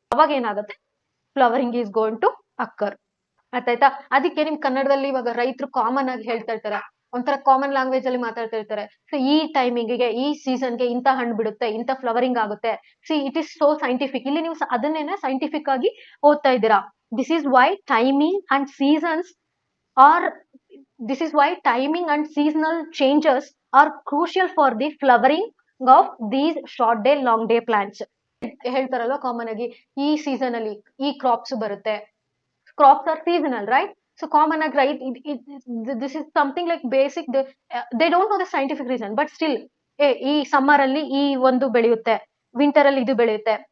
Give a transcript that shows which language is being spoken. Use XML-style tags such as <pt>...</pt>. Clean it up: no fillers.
<kn>ಅವಾಗ ಏನಾಗುತ್ತೆ,</kn> <en>Flowering is going to occur. ಆಯ್ತಾ.</en> <kn>ಅದಕ್ಕೆ ನಿಮ್ ಕನ್ನಡದಲ್ಲಿ ಇವಾಗ ರೈತರು ಕಾಮನ್ ಆಗಿ ಹೇಳ್ತಾ ಇರ್ತಾರೆ, ಒಂಥರ ಕಾಮನ್ ಲ್ಯಾಂಗ್ವೇಜ್ ಅಲ್ಲಿ ಮಾತಾಡ್ತಾ ಇರ್ತಾರೆ. ಸೊ ಈ ಟೈಮಿಂಗ್ಗೆ, ಈ ಸೀಸನ್ಗೆ ಇಂಥ ಹಣ್ಣು ಬಿಡುತ್ತೆ, ಇಂಥ ಫ್ಲವರಿಂಗ್ ಆಗುತ್ತೆ.</kn> <en>See it is so scientific.</en> <kn>ಇಲ್ಲಿ ನೀವು ಅದನ್ನೇನೆ ಸೈಂಟಿಫಿಕ್ ಆಗಿ ಓದ್ತಾ ಇದ್ದೀರಾ.</kn> <en>This is why timing and seasons are this is why timing and seasonal changes are crucial for the flowering of these short day long day plants.</en> <kn>ಹೇಳ್ತಾರಲ್ವ common ಆಗಿ, ಈ season ಅಲ್ಲಿ ಈ crops ಬರುತ್ತೆ.</kn> <en>Crops are seasonal, right. So</en> <kn>common ಆಗಿ</kn> <en>Right, this is something like basic. They don't know the scientific reason, but still</en> <kn>ಈ summer ಅಲ್ಲಿ ಈ ಒಂದು ಬೆಳೆಯುತ್ತೆ, ವಿಂಟರ್ ಅಲ್ಲಿ ಇದು ಬೆಳೆಯುತ್ತೆ.</kn>